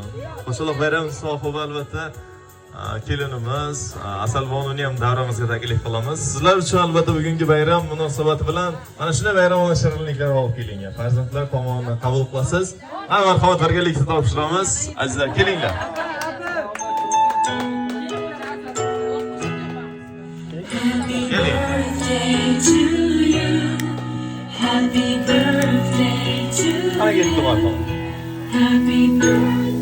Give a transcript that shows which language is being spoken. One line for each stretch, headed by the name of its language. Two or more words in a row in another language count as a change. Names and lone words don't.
Uzbek: Qo'shaloq bayram sohibi albatta kelinimiz Asalbonuni ham davramizga taklif qilamiz. Sizlar uchun albatta bugungi bayram munosabati bilan mana shunday bayram shirinliklar olib kelingan. Farzandlar tomonidan qabul qilasiz. Marhamat, birgalikda topshiramiz. Azizlar, kelinglar.
English: Happy birthday to you.
Uzbek: Qani ketdi marhamat.
English: Happy birthday.